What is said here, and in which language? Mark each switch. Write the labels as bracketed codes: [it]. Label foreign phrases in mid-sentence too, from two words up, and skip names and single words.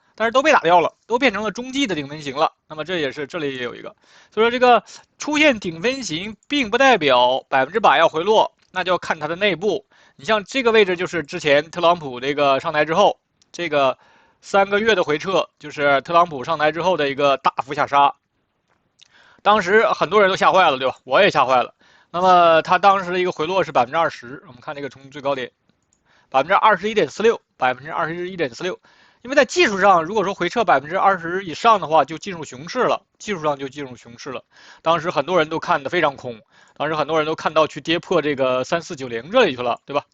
[zh] 但是都被打掉了，都變成了中繼的頂分型了。那麼這也是這裡也有一個，所以說這個出現頂分型，並不代表100%要回落，那就要看它的內部。你像這個位置就是之前特朗普這個上台之後，這個3個月的回撤，就是特朗普上台之後的一個大幅下殺。當時很多人都嚇壞了，對吧？我也嚇壞了。那麼它當時的一個回落是20%，我們看這個從最高點 21.46%，21.46%。因为在技术上，如果说回撤20%以上的话，就进入熊市了，技术上就进入熊市了。当时很多人都看得非常空，当时很多人都看到去跌破这个3490这里去了，对吧？